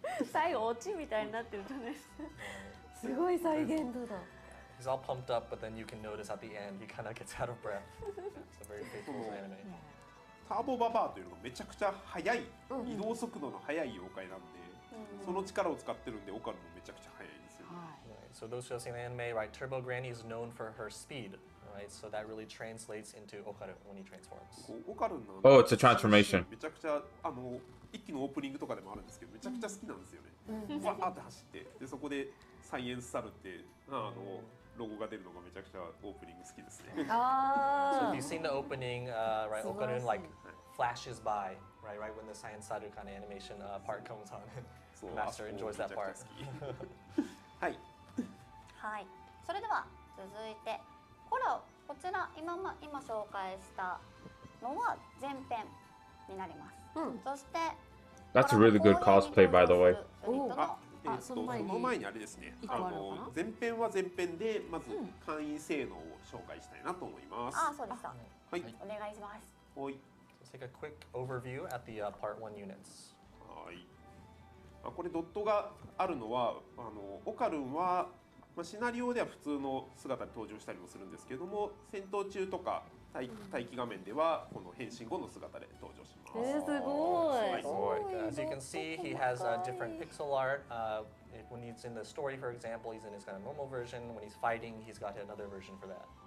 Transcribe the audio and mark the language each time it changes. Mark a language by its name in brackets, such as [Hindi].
[Japanese] 最後オチみたいになってるじゃないですか。すごい再現度だ。 [English] He's all pumped up, but then you can notice at the end he kind of gets out of breath. It's a very faithful anime. [Japanese] ターボババアというのがめちゃくちゃ速い、移動速度の速い妖怪なんで、その力を使ってるんでオカルもめちゃくちゃ速いんですよ。 [English] Right, so those who have seen the anime, right, Turbo Granny is known for her speed, right? So that really translates into Okaru when he transforms. [Japanese] オカルの [English] Oh, it's a transformation. [Japanese] めちゃくちゃ一期のオープニングとかでもあるんですけどめちゃくちゃ好きなんですよね。わーって走ってでそこでサイエンスサルってロゴが出るのがめちゃくちゃオープニング好きですね。 [English] So if you've seen the opening, right, Okarun like flashes by, right when the Science Saru kind of animation part comes on. [Japanese] そう [English] The master enjoys that part. [Japanese] はい。はい。それでは続いてこちら今紹介したのは前編になります。そして [English] That's a really good cosplay, by the way. [Japanese] その前にあれですね。前編は前編でまず簡易性能を紹介したいなと思います。あ、そうでした。はい。お願いします。はい。 [English] Let's take a quick overview at the part 1 units. [Japanese] はい。これドットがあるのはオカルンはシナリオでは普通の姿で登場したりもするんですけども戦闘中とか待機画面ではこの変身後の姿で登場します。すごい。 [English] As you can see, he has different pixel art. When he's in the story, for example, he's in his kind of normal version. When he's fighting, he's got another version for that.